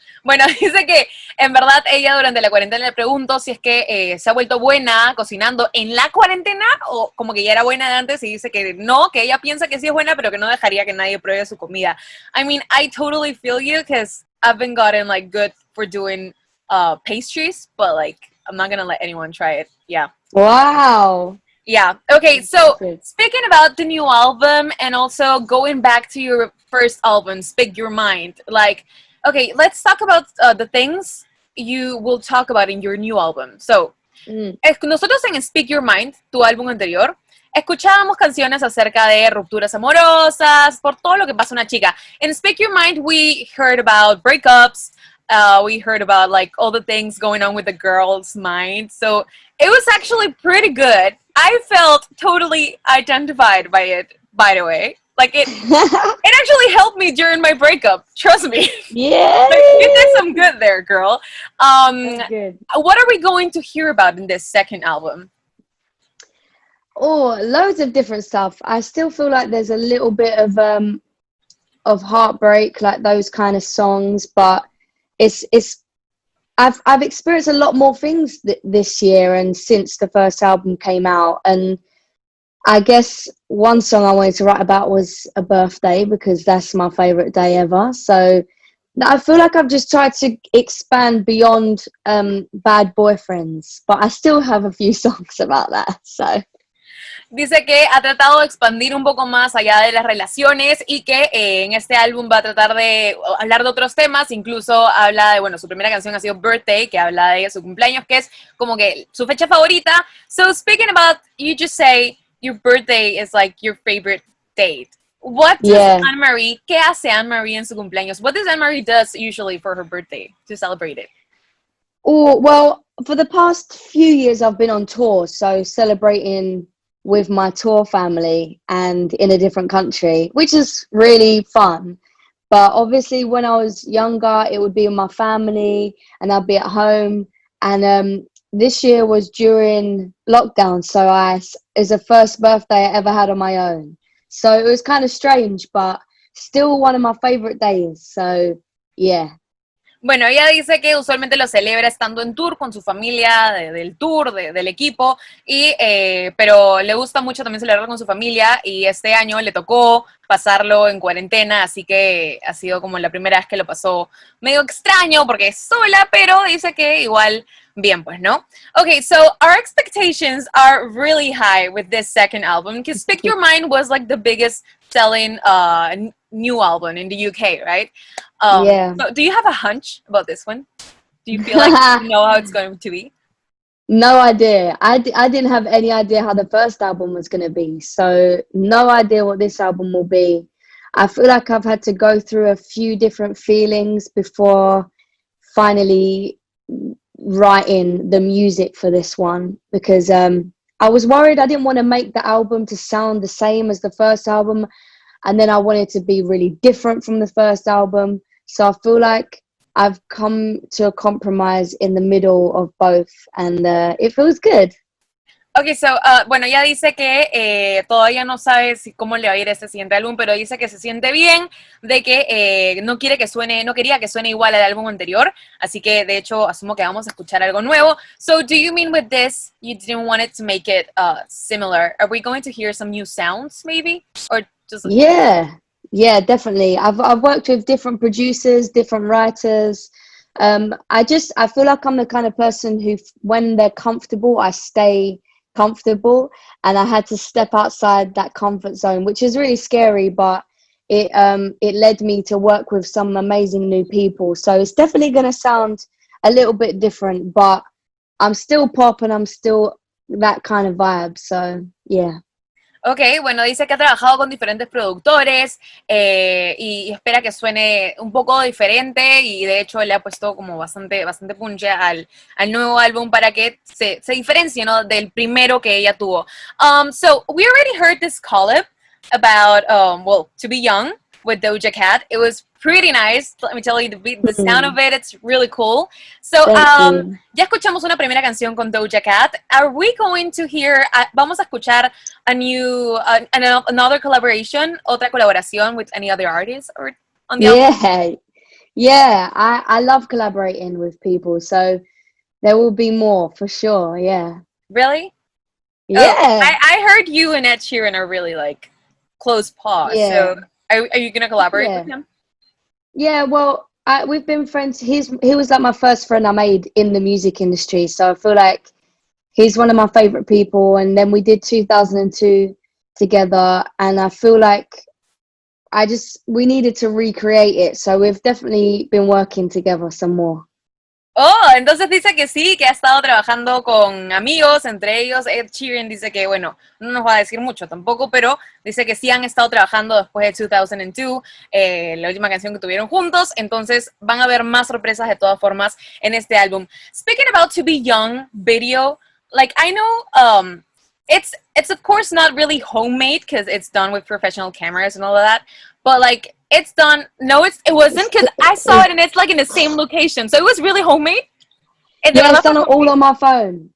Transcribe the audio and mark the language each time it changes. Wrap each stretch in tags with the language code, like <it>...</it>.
<es>Bueno, dice que en verdad ella durante la cuarentena le preguntó si es que se ha vuelto buena cocinando en la cuarentena o como que ya era buena de antes y dice que no, que ella piensa que sí es buena, pero que no dejaría que nadie pruebe su comida.</es> <en>I mean, I totally feel you because I've been gotten like good for doing pastries, but like I'm not gonna let anyone try it. Yeah. Wow. Yeah. Okay, so speaking about the new album and also going back to your first album, Speak Your Mind, like, okay, let's talk about the things you will talk about in your new album.</en> <es>So, nosotros en Speak Your Mind, tu álbum anterior, escuchábamos canciones acerca de rupturas amorosas, por todo lo que pasa una chica.</es> <en>In Speak Your Mind, we heard about breakups, we heard about like all the things going on with the girl's mind. So it was actually pretty good. I felt totally identified by it, by the way. Like it actually helped me during my breakup. Trust me. Yeah. Like, you did some good there, girl. Good. What are we going to hear about in this second album? Oh, loads of different stuff. I still feel like there's a little bit of heartbreak, like those kind of songs, but I've experienced a lot more things this year and since the first album came out, and I guess one song I wanted to write about was a birthday because that's my favorite day ever. So I feel like I've just tried to expand beyond bad boyfriends, but I still have a few songs about that. So</en> <es>Dice que ha tratado de expandir un poco más allá de las relaciones y que en este álbum va a tratar de hablar de otros temas, incluso habla de, bueno, su primera canción ha sido Birthday, que habla de su cumpleaños, que es como que su fecha favorita.</es> <en>So speaking about, you just say your birthday is like your favorite date. What does Anne-Marie,</en> <es>¿qué hace Anne-Marie en su cumpleaños?</es> <en>What does Anne-Marie does usually for her birthday to celebrate it? Oh, well, for the past few years I've been on tour, so celebrating with my tour family and in a different country, which is really fun. But obviously when I was younger, it would be with my family and I'd be at home. And this year was during lockdown, so it's the first birthday I ever had on my own. So it was kind of strange, but still one of my favorite days. So yeah.</en> <es>Bueno, ella dice que usualmente lo celebra estando en tour con su familia, del tour, del equipo, pero le gusta mucho también celebrar con su familia y este año le tocó pasarlo en cuarentena, así que ha sido como la primera vez que lo pasó medio extraño porque es sola, pero dice que igual bien, pues, ¿no?</es> <en>Okay, so our expectations are really high with this second album because Speak Your Mind was like the biggest selling new album in the UK, right? Yeah. So do you have a hunch about this one? Do you feel like you know how it's going to be? No idea. I didn't have any idea how the first album was going to be. So no idea what this album will be. I feel like I've had to go through a few different feelings before finally writing the music for this one, because I was worried I didn't want to make the album to sound the same as the first album, and then I wanted to be really different from the first album. So I feel like I've come to a compromise in the middle of both, and it feels good.</en> <es>Okay, so, bueno, ella dice que todavía no sabe cómo le va a ir este siguiente álbum, pero dice que se siente bien, de que no quiere que suene, no quería que suene igual al álbum anterior, así que de hecho asumo que vamos a escuchar algo nuevo.</es> <en>So, do you mean with this, you didn't want it to make it similar? Are we going to hear some new sounds, maybe? Or just... Yeah, definitely. I've worked with different producers, different writers. I feel like I'm the kind of person who, when they're comfortable, I stay comfortable, and I had to step outside that comfort zone, which is really scary, but it led me to work with some amazing new people. So it's definitely going to sound a little bit different, but I'm still pop and I'm still that kind of vibe. So yeah.</en> <es>Ok, bueno, dice que ha trabajado con diferentes productores y espera que suene un poco diferente, y de hecho le ha puesto como bastante punche al nuevo álbum para que se diferencie, ¿no?, del primero que ella tuvo.</es> <en>So we already heard this collab about, well, To Be Young with Doja Cat. It was pretty nice. Let me tell you, the sound of it, it's really cool.</en> <es>So, ya escuchamos una primera canción con Doja Cat.</es> <en>Are we going to hear,</en> <es>vamos a escuchar</es> <en>a new, another collaboration,</en> <es>otra colaboración</es> <en>with any other artists or on the album? Yeah, I love collaborating with people, so there will be more for sure. Yeah. Really? Yeah. Oh, I heard you and Ed Sheeran are really like close paws. Yeah. So are you gonna collaborate with him? Yeah, well, we've been friends. He was like my first friend I made in the music industry, so I feel like he's one of my favorite people. And then we did 2002 together, and I feel like we needed to recreate it, so we've definitely been working together some more.</en> <es>Oh, entonces dice que sí, que ha estado trabajando con amigos, entre ellos Ed Sheeran. Dice que, bueno, no nos va a decir mucho tampoco, pero dice que sí han estado trabajando después de 2002, la última canción que tuvieron juntos. Entonces van a haber más sorpresas de todas formas en este álbum.</es> <en>Speaking about To Be Young video, like I know it's of course not really homemade because it's done with professional cameras and all of that, but like it's done. No, it wasn't, because I saw it and it's like in the same location, so it was really homemade. Yeah, it's done all on my phone.</en>